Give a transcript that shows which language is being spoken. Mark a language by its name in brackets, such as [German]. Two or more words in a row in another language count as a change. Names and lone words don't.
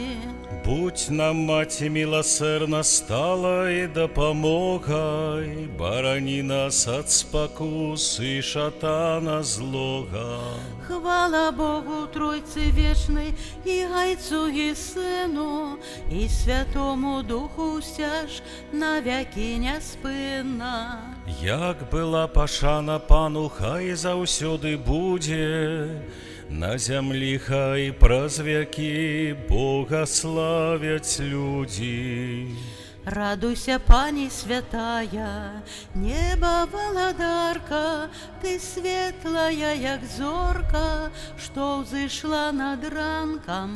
[Ukrainian] Будь нам, Маті милосердна, стала и допомогай, барани нас от спокус и шатана злога. Хвала Богу Тройці вічний, і Гайцу, і Сину, і Святому Духу стяж навіки неспинна. [Belarusian] Як была пашана Пану, хай заўсёды будзе, на зямлі хай праз вякі Бога славяць людзі. Радуйся, Пані святая, неба валадарка, Ты светлая, як зорка, што ўзышла над ранкам.